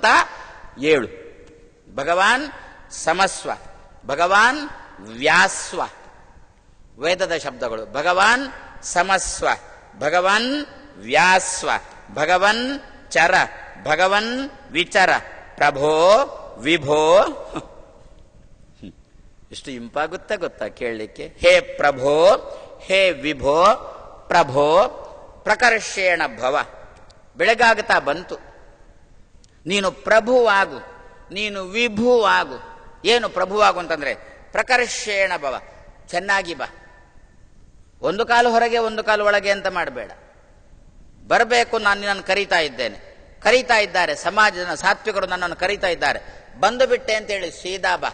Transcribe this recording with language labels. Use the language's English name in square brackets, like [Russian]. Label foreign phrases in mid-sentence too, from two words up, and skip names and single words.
[Sanskrit] 7 ಭಗವಾನ್ ಸಮಸ್ವ, ಭಗವಾನ್ ವ್ಯಾಸ್ವ, [Kannada] ವೇದದ ಶಬ್ದಗಳು. [Sanskrit] ಭಗವಾನ್ ಸಮಸ್ವ, ಭಗವನ್ ವ್ಯಾಸ್ವ, ಭಗವನ್ ಚರ, ಭಗವನ್ ವಿಚರ, ಪ್ರಭೋ ವಿಭೋ. [Kannada] ಎಷ್ಟು ಇಂಪಾಗುತ್ತೆ ಗೊತ್ತಾ ಕೇಳಲಿಕ್ಕೆ? [Sanskrit] ಹೇ ಪ್ರಭೋ, ಹೇ ವಿಭೋ. ಪ್ರಭೋ ಪ್ರಕರ್ಷೇಣ ಭವ, [Kannada] ಬೆಳಗಾಗುತ್ತಾ ಬಂತು. ನೀನು ಪ್ರಭುವಾಗು, ನೀನು ವಿಭುವಾಗು. ಏನು ಪ್ರಭುವಾಗು ಅಂತಂದ್ರೆ [Sanskrit] ಪ್ರಕರ್ಷೇಣ ಭವ, [Kannada] ಚೆನ್ನಾಗಿ ಬಾ. ಒಂದು ಕಾಲು ಹೊರಗೆ ಒಂದು ಕಾಲು ಒಳಗೆ ಅಂತ ಮಾಡಬೇಡ. ಬರಬೇಕು, ನಾನು ನಿನ್ನನ್ನು ಕರೀತಾ ಇದ್ದೇನೆ, ಕರೀತಾ ಇದ್ದಾರೆ, ಸಮಾಜದ ಸಾತ್ವಿಕರು ನನ್ನನ್ನು ಕರೀತಾ ಇದ್ದಾರೆ, ಬಂದು ಬಿಟ್ಟೆ ಅಂತೇಳಿ ಸೀದಾ ಬಾ.